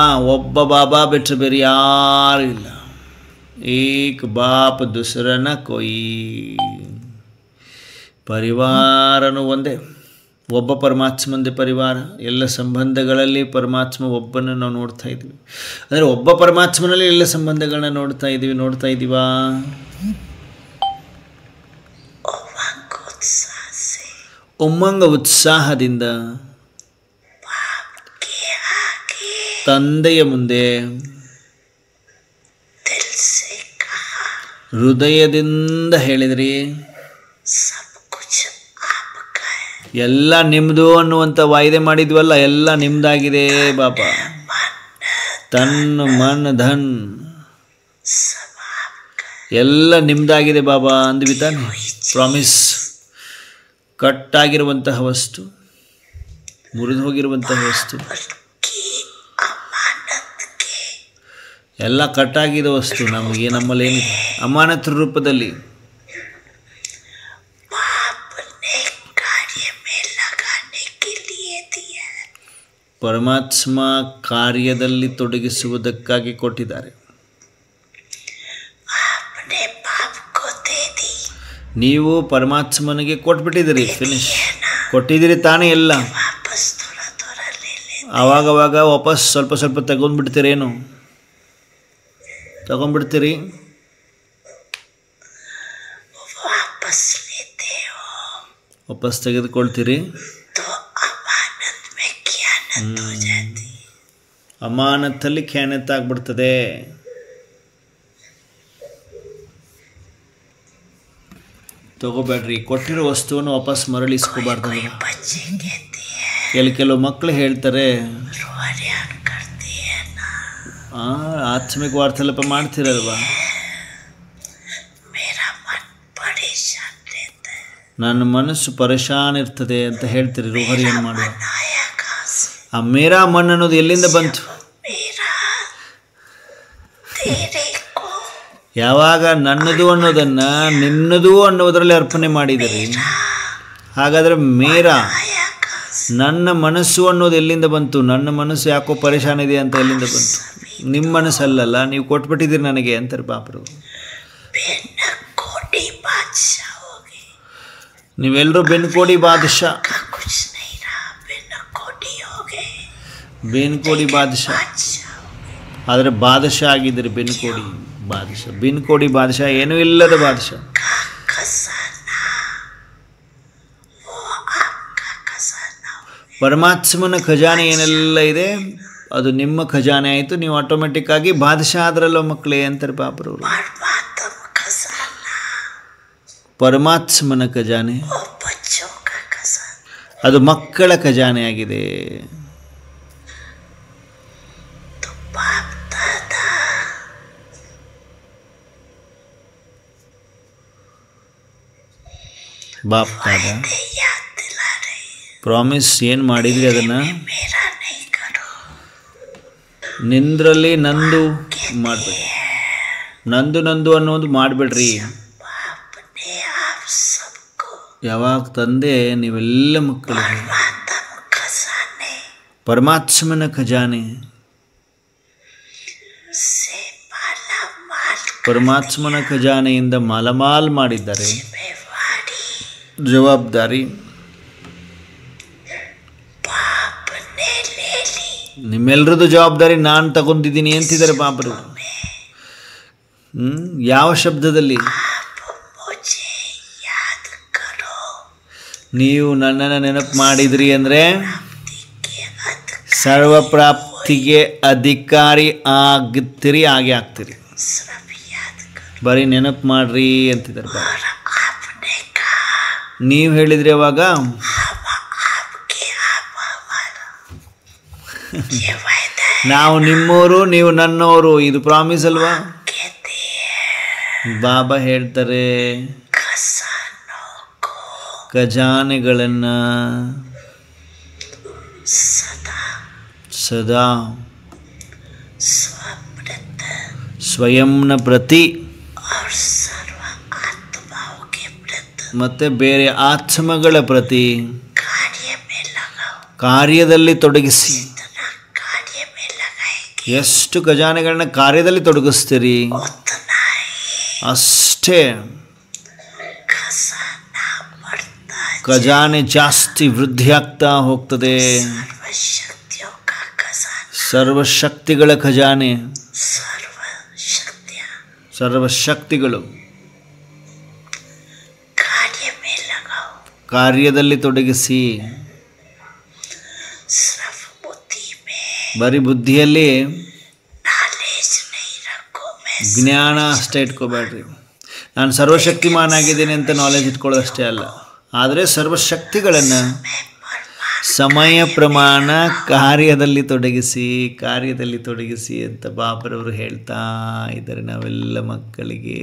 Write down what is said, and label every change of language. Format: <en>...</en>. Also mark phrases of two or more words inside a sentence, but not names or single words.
<kn>ಒಬ್ಬ ಬಾಬಾ ಬಿಟ್ಟರೆ ಬೇರೆ ಯಾರು ಇಲ್ಲ.</kn> <hi>एक बाप दूसरा न कोई.</hi> <kn>ಪರಿವಾರನೂ ಒಂದೇ, ಒಬ್ಬ ಪರಮಾತ್ಮಂದೇ ಪರಿವಾರ. ಎಲ್ಲ ಸಂಬಂಧಗಳಲ್ಲಿ ಪರಮಾತ್ಮ ಒಬ್ಬನ್ನು ನಾವು ನೋಡ್ತಾ ಇದ್ದೀವಿ. ಅಂದರೆ ಒಬ್ಬ ಪರಮಾತ್ಮನಲ್ಲಿ ಎಲ್ಲ ಸಂಬಂಧಗಳನ್ನ ನೋಡ್ತಾ ಇದ್ದೀವಾ?</kn> <hi>उमंग उत्साह से</hi> <kn>ಉಮ್ಮಂಗ ಉತ್ಸಾಹದಿಂದ</kn> <hi>बाप के आगे</hi> <kn>ತಂದೆಯ ಮುಂದೆ</kn> <hi>दिल से कहा</hi> <kn>ಹೃದಯದಿಂದ ಹೇಳಿದ್ರಿ,</kn> <hi>सब कुछ आपका है</hi> <kn>ಎಲ್ಲ ನಿಮ್ಮದು ಅನ್ನುವಂಥ ವಾಯ್ದೆ ಮಾಡಿದ್ವಲ್ಲ, ಎಲ್ಲ ನಿಮ್ಮದಾಗಿದೆ ಬಾಪ.</kn> <hi>तन मन धन सब आपका है</hi> <kn>ಎಲ್ಲ ನಿಮ್ಮದಾಗಿದೆ ಬಾಬಾ ಅಂದ್ವಿ ತಾನೆ? ಪ್ರಾಮಿಸ್. ಕಟ್ಟಾಗಿರುವಂತಹ ವಸ್ತು, ಮುರಿದು ಹೋಗಿರುವಂತಹ ವಸ್ತು,</kn> <hi>की अमानत के</hi> <kn>ಎಲ್ಲ ಕಟ್ಟಾಗಿರೋ ವಸ್ತು ನಮಗೆ, ನಮ್ಮಲ್ಲೇನಿದೆ ಅಮಾನತ್ ರೂಪದಲ್ಲಿ</kn> <hi>बाप ने कार्य में लगाने के लिए दिया है</hi> <kn>ಪರಮಾತ್ಮ ಕಾರ್ಯದಲ್ಲಿ ತೊಡಗಿಸುವುದಕ್ಕಾಗಿ ಕೊಟ್ಟಿದ್ದಾರೆ.</kn> <hi>आपने बाप को दे दी</hi> <kn>ನೀವು ಪರಮಾತ್ಮನಿಗೆ ಕೊಟ್ಬಿಟ್ಟಿದ್ದೀರಿ, ಫಿನಿಶ್ ಕೊಟ್ಟಿದ್ದೀರಿ ತಾನೇ ಎಲ್ಲ.</kn> <hi>वापस थोड़ा थोड़ा ले ले</hi> <kn>ಆವಾಗವಾಗ ವಾಪಸ್ ಸ್ವಲ್ಪ ಸ್ವಲ್ಪ ತಗೊಂಡ್ಬಿಡ್ತೀರೇನು? ತಗೊಂಡ್ಬಿಡ್ತೀರಿ,</kn> <hi>वापस लेते हो</hi> <kn>ವಾಪಸ್ ತೆಗೆದುಕೊಳ್ತೀರಿ.</kn> <hi>तो अमानत में खयानत हो जाती</hi> <kn>ಅಮಾನತ್ತಲ್ಲಿ ಖ್ಯಾನತ್ತಾಗ್ಬಿಡ್ತದೆ. ತಗೋಬೇಡ್ರಿ, ಕೊಟ್ಟಿರೋ ವಸ್ತುವನ್ನು ವಾಪಸ್ ಮರಳಿಸ್ಕೋಬಾರ್ದಲ್ಲ.</kn> <hi>बच्चे कहते हैं</hi> <kn>ಕೆಲವು ಮಕ್ಕಳು ಹೇಳ್ತಾರೆ,</kn> <hi>रोहरियान करती है ना</hi> <kn>ಆತ್ಮಿಕ ವಾರ್ತಾಲಾಪ ಮಾಡ್ತಿರಲ್ವಾ,</kn> <hi>मेरा मन परेशान रहता है</hi> <kn>ನನ್ನ ಮನಸ್ಸು ಪರೇಶಾನ್ ಇರ್ತದೆ ಅಂತ ಹೇಳ್ತೀರಿ. ರೋಹರಿಯನ್ನು ಮಾಡುವ</kn> <hi>मन आया कहाँ से</hi> <kn>ಆ</kn> <hi>मेरा मन</hi> <kn>ಅನ್ನೋದು ಎಲ್ಲಿಂದ ಬಂತು?</kn> <hi>मेरा तेरे को</hi> <kn>ಯಾವಾಗ ನನ್ನದು ಅನ್ನೋದನ್ನು ನಿನ್ನದು ಅನ್ನೋದರಲ್ಲಿ ಅರ್ಪಣೆ ಮಾಡಿದಿರಿ, ಹಾಗಾದರೆ ಮೇರಾ ನನ್ನ ಮನಸ್ಸು ಅನ್ನೋದು ಎಲ್ಲಿಂದ ಬಂತು? ನನ್ನ ಮನಸ್ಸು ಯಾಕೋ ಪರೇಶಾನ್ ಇದೆ ಅಂತ ಎಲ್ಲಿಂದ ಬಂತು? ನಿಮ್ಮ ಮನಸ್ಸಲ್ಲ, ನೀವು ಕೊಟ್ಬಿಟ್ಟಿದ್ದೀರಿ ನನಗೆ ಅಂತಾರೆ ಪಾಪರು.</kn> <hi>कोटी बादशाह हो गए,</hi> <kn>ನೀವೆಲ್ಲರೂ</kn> <hi>बिन कौड़ी बादशाह, कुछ नहीं रहा, बिन कोटी हो गए, बिन कौड़ी बादशाह. बादशाह हो गए।</hi> <kn>ಆದರೆ ಬಾದಶಾ ಆಗಿದ್ದೀರಿ,</kn> <hi>बिन कौड़ी बादशाह. बिन कौड़ी बादशाह,</hi> <kn>ಏನೂ ಇಲ್ಲದ ಬಾದಶಾ.</kn> <hi>का खजाना वो आपका खजाना हो गया।</hi> <kn>ಪರಮಾತ್ಮನ ಖಜಾನೆ ಏನೆಲ್ಲ ಇದೆ ಅದು ನಿಮ್ಮ ಖಜಾನೆ ಆಯಿತು. ನೀವು ಆಟೋಮೆಟಿಕ್ ಆಗಿ ಬಾದಶಾ ಆದ್ರಲ್ಲೋ ಮಕ್ಕಳೇ ಅಂತಾರೆ ಪಾಪರವರು.</kn> <hi>परमात्मा खजाना</hi> <kn>ಪರಮಾತ್ಮನ ಖಜಾನೆ</kn> <hi>वो बच्चों का खजाना,</hi> <kn>ಅದು ಮಕ್ಕಳ ಖಜಾನೆ ಆಗಿದೆ.</kn> <hi>तो बाप दादा</hi> <kn>ಬಾಪ್ ದಾದ</kn> <hi>वादे याद दिला रहे हैं,</hi> <kn>ಪ್ರಾಮಿಸ್ ಏನು ಮಾಡಿದ್ರಿ ಅದನ್ನು</kn> <hi>मेरा नहीं करो,</hi> <kn>ನಿಂದ್ರಲ್ಲಿ ನಂದು ಮಾಡಬೇಡಿ. ನಂದು ನಂದು ಅನ್ನೋದು ಮಾಡಬೇಡ್ರಿ.</kn> <hi>बाप ने आप सबको</hi> <kn>ಯಾವಾಗ ತಂದೆ ನೀವೆಲ್ಲ ಮಕ್ಕಳಿಗೆ</kn> <hi>परमात्मा खजाने</hi> <kn>ಪರಮಾತ್ಮನ ಖಜಾನೆ</kn> <hi>से माला माल</hi> <kn>ಪರಮಾತ್ಮನ ಖಜಾನೆಯಿಂದ ಮಾಲಮಾಲ್ ಮಾಡಿದ್ದಾರೆ.</kn> <hi>जिम्मेवारी</hi> <kn>ಜವಾಬ್ದಾರಿ</kn> <hi>बाप ने ले ली।</hi> <kn>ನಿಮ್ಮೆಲ್ಲರದ್ದು ಜವಾಬ್ದಾರಿ ನಾನು ತಗೊಂಡಿದ್ದೀನಿ ಅಂತಿದ್ದಾರೆ ಪಾಪರು. ಯಾವ ಶಬ್ದದಲ್ಲಿ?</kn> <hi>आप मुझे याद करो,</hi> <kn>ನೀವು ನನ್ನನ್ನು ನೆನಪು ಮಾಡಿದ್ರಿ ಅಂದರೆ</kn> <hi>के अध</hi> <kn>ಸರ್ವಪ್ರಾಪ್ತಿಗೆ ಅಧಿಕಾರಿ ಆಗ್ತೀರಿ, ಹಾಗೆ ಆಗ್ತೀರಿ.</kn> <hi>सिर्फ याद करो।</hi> <kn>ಬರೀ ನೆನಪು ಮಾಡ್ರಿ ಅಂತಿದ್ದಾರೆ ಪಾಪ.</kn> <hi>और आपने कहा</hi> <kn>ನೀವು ಹೇಳಿದ್ರಿ ಅವಾಗ</kn> <hi>हम आपके आप हमारा, ये वायदा है</hi> <kn>ನಾವು ನಿಮ್ಮವರು ನೀವು ನನ್ನವರು, ಇದು ಪ್ರಾಮಿಸ್ ಅಲ್ವಾ?</kn> <hi>कहते हैं</hi> <kn>ಬಾಬಾ ಹೇಳ್ತಾರೆ</kn> <hi>खजानों को</hi> <kn>ಖಜಾನೆಗಳನ್ನು</kn> <hi>सदा</hi> <kn>ಸದಾ</kn> <hi>स्वमृत</hi> <kn>ಸ್ವಯಂನ ಪ್ರತಿ</kn> <hi>और सर्व आत्माओं के प्रति</hi> <kn>ಮತ್ತು ಬೇರೆ ಆತ್ಮಗಳ ಪ್ರತಿ</kn> <hi>कार्य में लगाओ।</hi> <kn>ಕಾರ್ಯದಲ್ಲಿ ತೊಡಗಿಸಿ.</kn> <hi>इतना कार्य में लगाएंगे</hi> <kn>ಎಷ್ಟು ಖಜಾನೆಗಳನ್ನ ಕಾರ್ಯದಲ್ಲಿ ತೊಡಗಿಸ್ತೀರಿ</kn> <hi>उतना ही</hi> <kn>ಅಷ್ಟೇ</kn> <hi>खजाना बढ़ता है।</hi> <kn>ಖಜಾನೆ ಜಾಸ್ತಿ ವೃದ್ಧಿ ಆಗ್ತಾ ಹೋಗ್ತದೆ.</kn> <hi>सर्व शक्तियों का खजाना,</hi> <kn>ಸರ್ವಶಕ್ತಿಗಳ ಖಜಾನೆ,</kn> <hi>सर्व शक्तियाँ</hi> <kn>ಸರ್ವಶಕ್ತಿಗಳು</kn> <hi>कार्य में लगाओ।</hi> <kn>ಕಾರ್ಯದಲ್ಲಿ ತೊಡಗಿಸಿ.</kn> <hi>सिर्फ बुद्धि में</hi> <kn>ಬರೀ ಬುದ್ಧಿಯಲ್ಲಿ</kn> <hi>नॉलेज नहीं रखो। मैं</hi> <kn>ಜ್ಞಾನ ಅಷ್ಟೇ ಇಟ್ಕೋಬೇಡ್ರಿ. ನಾನು ಸರ್ವಶಕ್ತಿಮಾನ್ ಆಗಿದ್ದೀನಿ ಅಂತ ನಾಲೆಜ್ ಇಟ್ಕೊಳ್ಳೋದಷ್ಟೇ ಅಲ್ಲ, ಆದರೆ ಸರ್ವಶಕ್ತಿಗಳನ್ನು ಸಮಯ ಪ್ರಮಾಣ ಕಾರ್ಯದಲ್ಲಿ ತೊಡಗಿಸಿ, ಕಾರ್ಯದಲ್ಲಿ ತೊಡಗಿಸಿ ಅಂತ ಬಾಬರವರು ಹೇಳ್ತಾ ಇದ್ದಾರೆ ನಾವೆಲ್ಲ ಮಕ್ಕಳಿಗೆ.</kn>